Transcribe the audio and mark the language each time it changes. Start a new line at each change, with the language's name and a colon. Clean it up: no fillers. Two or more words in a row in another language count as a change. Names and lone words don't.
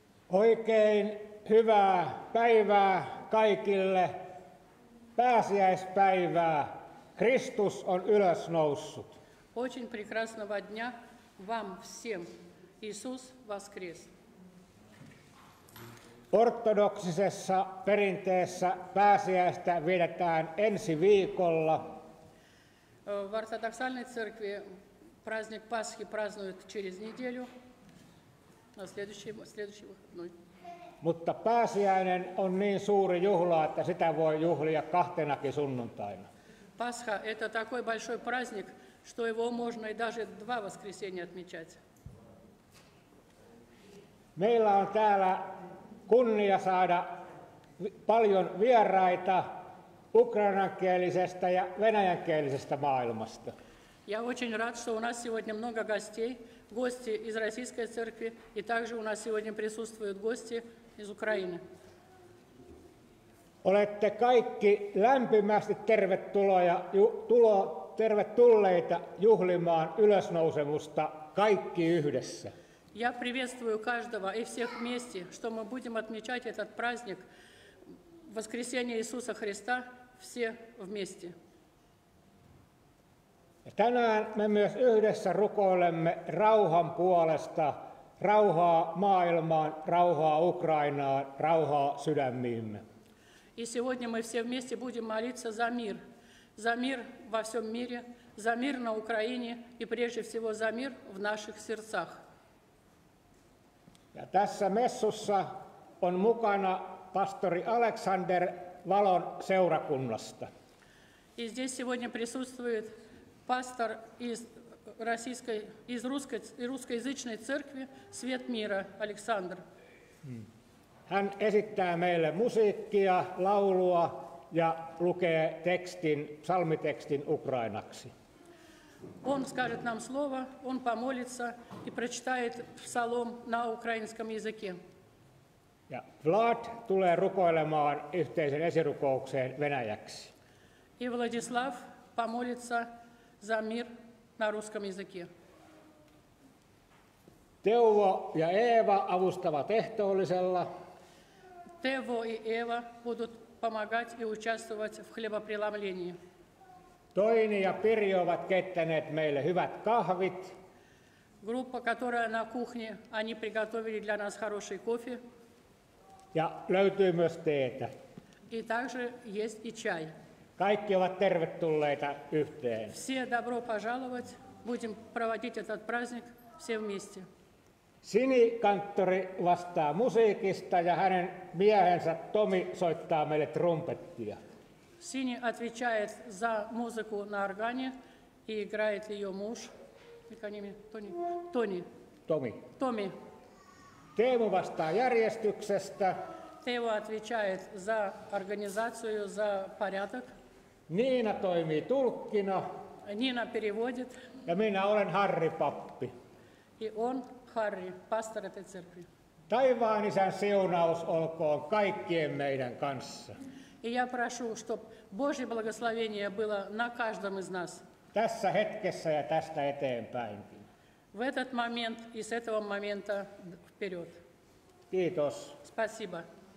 Finnish: Oikein hyvää päivää kaikille, pääsiäispäivää. Kristus on ylösnoussut.
Russian: Очень прекрасного дня вам всем. Иисус воскрес.
Finnish: Ortodoksisessa perinteessä pääsiäistä vietetään ensi viikolla.
Russian: В ортодоксальной церкви праздник Пасхи празднуют через неделю, на следующий выходной.
Finnish: Mutta pääsiäinen on niin suuri juhla, että sitä voi juhlia kahtenakin sunnuntaina.
Russian: Пасха – это такой большой праздник, что его можно и даже 2 воскресенья отмечать.
Finnish: Meillä on täällä kunnia saada paljon vieraita ukrainankielisestä ja venäjänkielisestä maailmasta.
Russian: Я очень рад, что у нас сегодня много гостей, гости из Российской церкви, и также у нас сегодня присутствуют гости из Украины.
Finnish: Olette kaikki lämpimästi tervetulleita juhlimaan ylösnousemusta kaikki yhdessä.
Russian: Я приветствую каждого и всех вместе, что мы будем отмечать этот праздник воскресения Иисуса Христа все вместе.
Finnish: Ja tänään me myös yhdessä rukoilemme rauhan puolesta, rauhaa maailmaan, rauhaa Ukrainaan, rauhaa sydämiimme.
Russian: И сегодня мы все вместе будем молиться за мир во всем мире, за мир на Украине и прежде всего за мир в наших сердцах.
Finnish: Ja tässä messussa on mukana pastori Alexander Valon seurakunnasta.
Russian: И здесь сегодня присутствует пастор из русскоязычной церкви «Свет мира» Александр.
Finnish: Hän esittää meille musiikkia, laulua ja lukee psalmitekstin ukrainaksi.
Russian: Он скажет нам слово, он помолится и прочитает псалом на украинском языке.
Finnish: Ja Vlad tulee rukoilemaan yhteisen esirukoukseen venäjäksi.
Russian: И Владислав помолится за мир на русском языке.
Finnish: Teuvo ja Eeva avustavat ehtoollisella.
Russian: Тево и Эва будут помогать и участвовать в хлебопреломлении.
Finnish: Toini ja Pirjo ovat keittäneet meille hyvät kahvit.
Russian: Группа, которая на кухне, они приготовили для нас хороший кофе.
Finnish: Ja löytyy myös teetä.
Russian: И также есть и чай.
Finnish: Kaikki ovat tervetulleita yhteen.
Russian: Все добро пожаловать. Будем проводить этот праздник все вместе.
Finnish: Sinikanttori vastaa musiikista ja hänen miehensä Tomi soittaa meille trumpettia.
Russian: Сини отвечает за музыку на органе и играет ее муж. Томи.
Finnish: Teemu vastaa järjestyksestä.
Russian: Тео отвечает за организацию, за порядок.
Finnish: Niina toimii tulkkina.
Russian: Нина переводит.
Finnish: Ja minä olen Harri pappi.
Russian: И он, Харри, пастор этой церкви.
Finnish: Taivaan Isän siunaus olkoon kaikkien meidän kanssa.
Russian: И я прошу, чтобы Божье благословение было на каждом из нас.
Finnish: Tässä hetkessä ja tästä eteenpäinkin.
Russian: В этот момент и с этого момента вперед.
Finnish: Kiitos.
Russian: Спасибо.